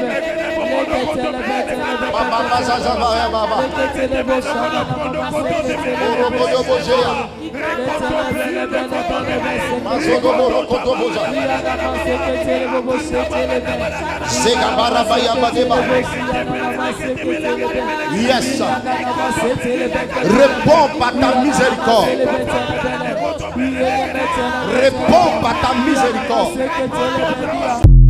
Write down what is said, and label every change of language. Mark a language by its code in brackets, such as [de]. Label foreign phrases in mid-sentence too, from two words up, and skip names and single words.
[fr] Baba bazaza baba. Bobobobo shaya. Mazogobo rokotoboja. Zegabara baya badeba. Yes. Réponds par ta miséricorde. Réponds par ta miséricorde.